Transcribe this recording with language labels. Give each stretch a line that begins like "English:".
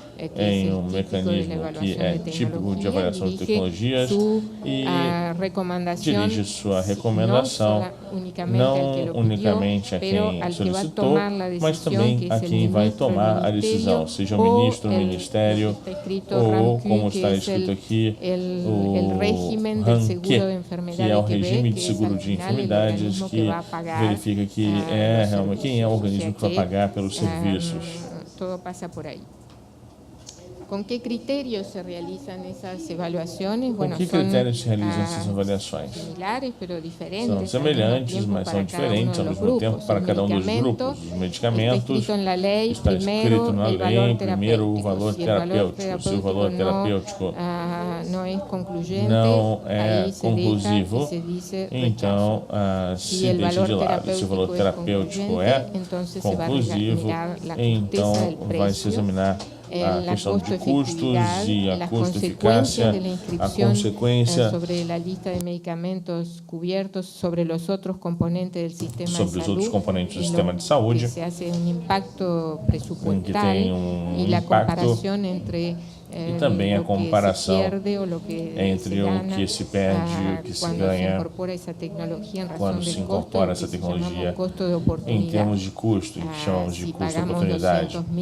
Portuguese: em um mecanismo que é típico de avaliação de tecnologias e dirige sua recomendação não unicamente a quem solicitou, mas também a quem vai tomar a decisão, seja o ministro, o ministério, ou, como está escrito aqui, o RANQ, que é o regime de seguro de enfermidades, que verifica que quem é o organismo que vai pagar pelos serviços.
Spanish: Todo pasa por ahí. ¿Con qué criterios se realizan esas evaluaciones?
Portuguese: Com que critérios se realizam essas avaliações?
Spanish: Similares, pero diferentes.
Portuguese: São semelhantes, mas são diferentes ao mesmo tempo para cada um dos grupos. Os medicamentos está escrito na lei, primeiro o valor terapêutico. Se o valor terapêutico não é conclusivo, então se deixa de lado. Se o valor terapêutico é conclusivo, então vai se examinar a questão de custos e a custo-eficácia, a consequência sobre a lista de medicamentos cobertos sobre os outros componentes do sistema de saúde, os outros componentes do sistema de saúde,
Spanish: que se hace impacto presupuestal
Portuguese: e a comparação entre e também a comparação entre o que se perde e o que se ganha quando se incorpora essa tecnologia em termos de custo, que chamamos de custo-oportunidade.